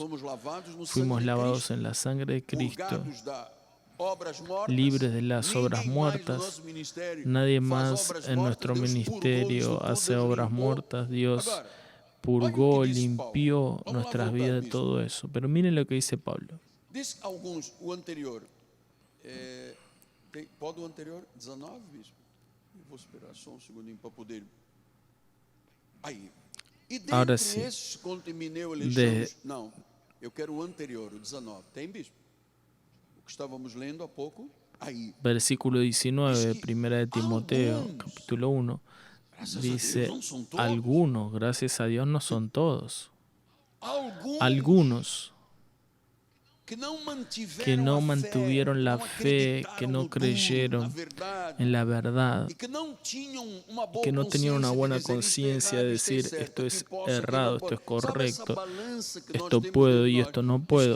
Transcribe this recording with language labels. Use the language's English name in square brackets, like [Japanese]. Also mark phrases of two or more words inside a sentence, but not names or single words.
[Spanish] Fuimos lavados en la sangre de Cristo, libres de las obras muertas. Nadie más en nuestro ministerio hace obras muertas. Dios purgó, limpió nuestras vidas de todo eso. Pero miren lo que dice Pablo. [Portuguese] Pode o anterior? 19, bispo? Vou esperar só segundinho para poder. Aí. [Spanish] Ahora sí. [Portuguese] Não, eu quero o anterior, o 19. Tem, bispo? O que estávamos lendo há pouco? Aí. [Spanish] Versículo 19, primera de Timoteo, capítulo 1, dice, algunos, gracias a Dios, no son todos. Algunos que no mantuvieron la fe, que no creyeron en la verdad, que no tenían una buena conciencia de decir esto es errado, esto es correcto, esto puedo y esto no puedo.